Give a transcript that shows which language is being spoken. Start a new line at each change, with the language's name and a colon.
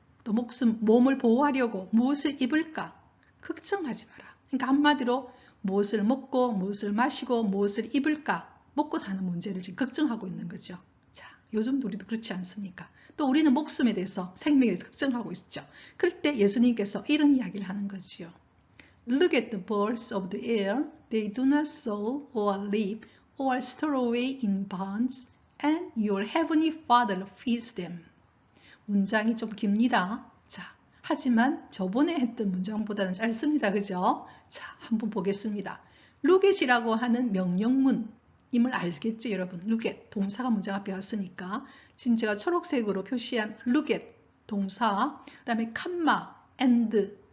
Korean: 또 몸을 보호하려고 무엇을 입을까? 걱정하지 마라. 그러니까 한마디로 무엇을 먹고 무엇을 마시고 무엇을 입을까? 먹고 사는 문제를 지금 걱정하고 있는 거죠. 자, 요즘도 우리도 그렇지 않습니까? 또 우리는 목숨에 대해서 생명에 대해서 걱정하고 있죠. 그럴 때 예수님께서 이런 이야기를 하는 거지요.
English: Look at the birds of the air. They do not sow or reap or store away in barns, and your heavenly Father feeds them.
Korean: 문장이 좀 깁니다. 자, 하지만 저번에 했던 문장보다는 짧습니다. 그죠? 자, 한번 보겠습니다.
English: Look at
Korean: 이라고 하는 명령문임을 알겠죠, 여러분?
English: Look at,
Korean: 동사가 문장 앞에 왔으니까. 지금 제가 초록색으로 표시한 look at, 동사, 그 다음에 컴마, and.